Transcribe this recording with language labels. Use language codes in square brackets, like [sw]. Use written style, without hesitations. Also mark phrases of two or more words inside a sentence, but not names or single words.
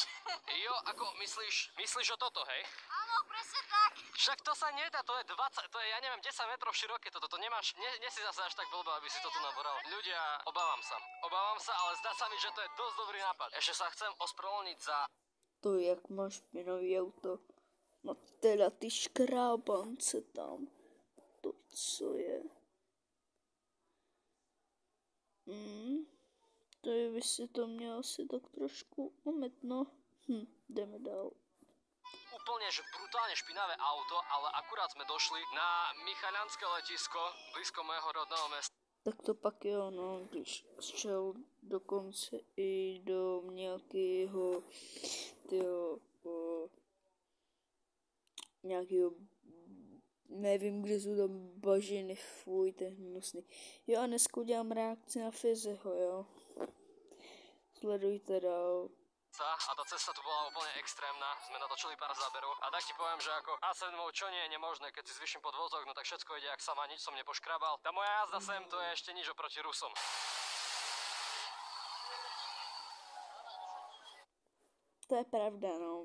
[sk] Jo, ako myslíš o toto, hej? Áno, presne tak. Však to sa nedá, to je 20, to je, ja neviem, 10 metrov široké toto, to nemáš, nie si zase až tak blbo, aby si to tu nabúral. Ľudia, obávam sa, ale zdá sa mi, že to je dosť dobrý nápad. Ešte sa chcem ospravedlniť za... [cs] To, jak máš špinavý auto. No teda ty škrábance tam. To co je? To je, by si to měl si tak trošku umyt, no. Jdeme dál. [sk] Úplne, že brutálne špinavé auto, ale akurát sme došli na Michaľanské letisko, blízko mojho rodného mesta. [cs] Tak to pak jo, no, když šel dokonce i do nějakého, nějakého, nevím, kde jsou tam bažiny, fuj, to je hnusný. Jo, a dneska udělám reakci na Fiziho, jo. Sledujte dál. [sk] A tá cesta tu bola úplne extrémna, sme natočili pár záberov a tak ti poviem, že ako A7, čo nie je nemožné, keď si zvyším podvozok, no tak všetko ide jak sama, nič som nepoškrabal. Tá moja jazda sem, to je ešte nič oproti Rusom. To je pravda, no.